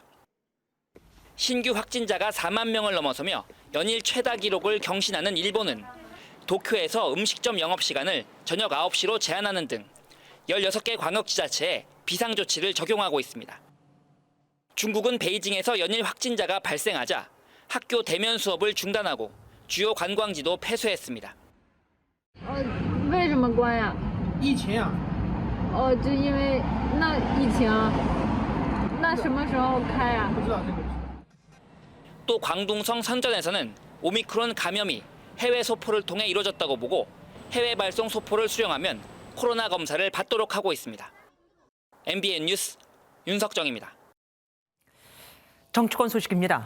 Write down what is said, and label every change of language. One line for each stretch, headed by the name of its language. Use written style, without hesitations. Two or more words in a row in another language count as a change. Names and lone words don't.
Korean: 신규 확진자가 4만 명을 넘어서며 연일 최다 기록을 경신하는 일본은 도쿄에서 음식점 영업시간을 저녁 9시로 제한하는 등 16개 광역지자체에 비상조치를 적용하고 있습니다. 중국은 베이징에서 연일 확진자가 발생하자 학교 대면 수업을 중단하고 주요 관광지도 폐쇄했습니다.
Chinese: 为什么关呀？疫情啊。就因为那疫情，那什么时候开呀？
Korean: 또 광둥성 선전에서는 오미크론 감염이 해외 소포를 통해 이루어졌다고 보고 해외 발송 소포를 수령하면 코로나 검사를 받도록 하고 있습니다. MBN 뉴스 윤석정입니다. 정치권 소식입니다.